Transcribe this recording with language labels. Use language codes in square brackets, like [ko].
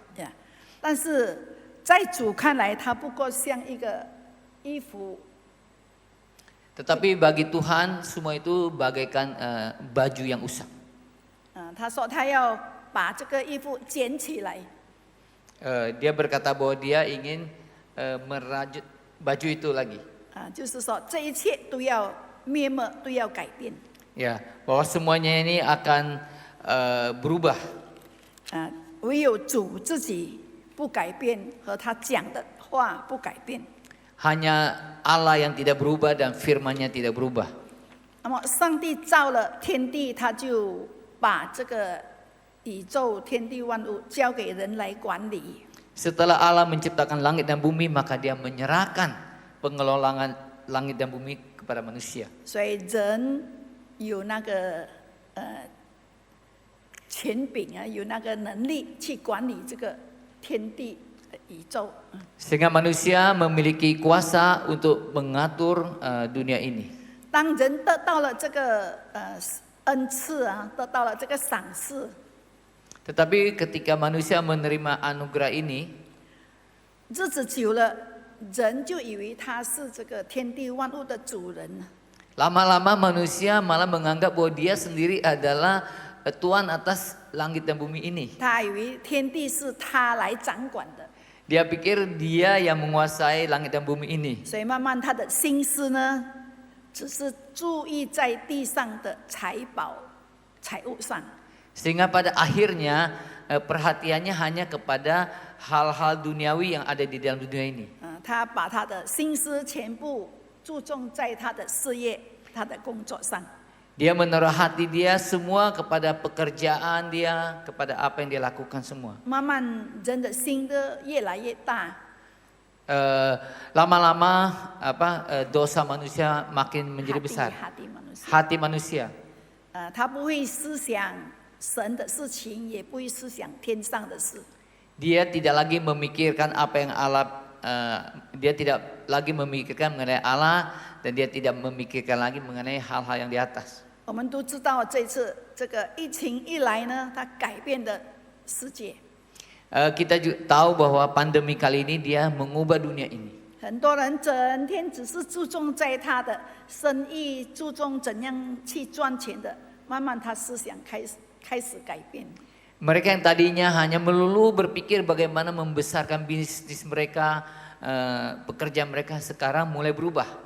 [zh] 呀，但是在主看来，它不过像一个衣服。 [id] Tetapi bagi Tuhan semua itu bagaikan baju yang usang. [zh] 他说他要把这个衣服捡起来。 [id] Dia berkata bahwa dia ingin merajut baju itu lagi. [zh] 就是说这一切都要灭没，都要改变。 [id] Ya, bahwa semuanya ini akan berubah. [zh] 唯有主自己不改变，和他讲的话不改变。 [id] Hanya Allah yang tidak berubah dan firman-Nya tidak berubah. [zh] 那么上帝造了天地，他就把这个宇宙天地万物交给人来管理。 [id] Setelah Allah menciptakan langit dan bumi, maka Dia menyerahkan pengelolaan langit dan bumi kepada manusia. [zh] 所以人有那个权柄啊，有那个能力去管理这个天地宇宙。 [id] Sehingga manusia memiliki kuasa untuk mengatur dunia ini. [zh] 当人得到了这个恩赐啊，得到了这个赏赐， [id] Tetapi ketika manusia menerima anugerah ini, [zh] 日子久了，人就以为他是这个天地万物的主人。 [id] lama-lama manusia malah menganggap bahwa dia sendiri adalah Tuhan atas langit dan bumi ini. [zh] 他以为天地是他来掌管的， [id] Dia pikir dia yang menguasai langit dan bumi ini. [zh] 所以慢慢他的心思呢，只是注意在地上的财宝、财物上。 [id] Sehingga pada akhirnya perhatiannya hanya kepada hal-hal duniawi yang ada di dalam dunia ini. [zh] 他把他的心思全部注重在他的事业、他的工作上。 [id] Dia menaruh hati dia semua kepada pekerjaan dia, kepada apa yang dia lakukan semua. [zh] 慢慢人的心都越来越大， [id] Lama-lama dosa manusia makin menjadi besar. hati manusia。 Hati manusia. [zh] 他不会思想神的事情，也不会思想天上的事。 [id] Dia tidak lagi memikirkan apa yang Allah, dia tidak lagi memikirkan mengenai Allah dan dia tidak memikirkan lagi mengenai hal-hal yang di atas. [zh] 我们都知道，这次这个疫情一来呢，它改变了世界。 [id] Kita juga tahu bahwa pandemi kali ini dia mengubah dunia ini. [zh] 很多人整天只是注重在他的生意，注重怎样去赚钱的，慢慢他思想开始改变。 [id] Mereka yang tadinya hanya melulu berpikir bagaimana membesarkan bisnis mereka, pekerjaan mereka sekarang mulai berubah.